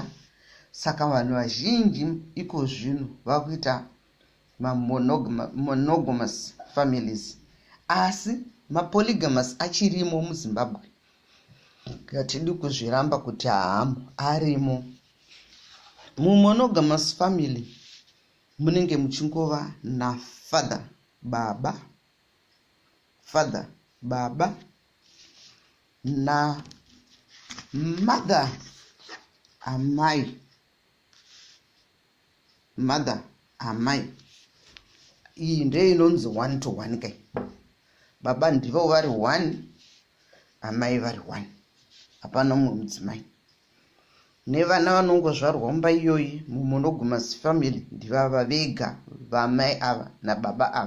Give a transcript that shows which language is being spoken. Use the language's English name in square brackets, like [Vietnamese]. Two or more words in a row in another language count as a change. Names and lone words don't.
[Shona] Saka vanhu vazhinji iko zvino vakuita [English] monogamous families. [Shona] Asi mapolygamous achirimo muZimbabwe, ngatidi kuzviramba kuti arimo. Mumonogamous family munenge muchingova nafather baba, father baba, na mother amai, mother amai. Iyi ndiyo inonzi 1 to 1 kai. Baba ndivo vari 1, amai vari 1, hapana mumwe mudzimai. Nevana vanongozvarwa mumba iyoyi mumonogamous family ndivava vega, vamai ava nababa ava.